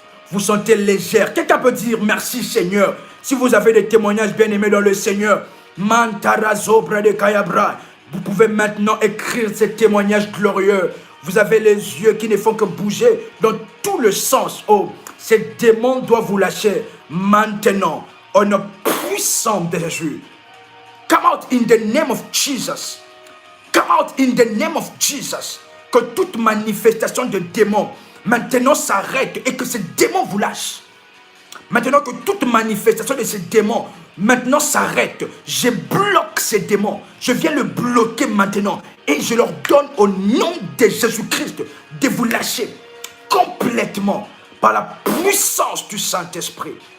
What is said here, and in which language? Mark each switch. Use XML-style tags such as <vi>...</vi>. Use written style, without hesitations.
<fr>Vous sentez légère. Quelqu'un peut dire merci Seigneur. Si vous avez des témoignages bien aimés dans le Seigneur, Mantarazobra de Kayabra, vous pouvez maintenant écrire ces témoignages glorieux. Vous avez les yeux qui ne font que bouger dans tout le sens. Oh, ces démons doivent vous lâcher maintenant au nom puissant de Jésus.</fr> <en>Come out in the name of Jesus. Come out in the name of Jesus.</en> <fr>Que toute manifestation de démons maintenant s'arrête et que ces démons vous lâchent. Maintenant que toute manifestation de ces démons maintenant s'arrête. Je bloque ces démons. Je viens le bloquer maintenant. Et je leur donne au nom de Jésus-Christ de vous lâcher complètement par la puissance du Saint-Esprit.</fr>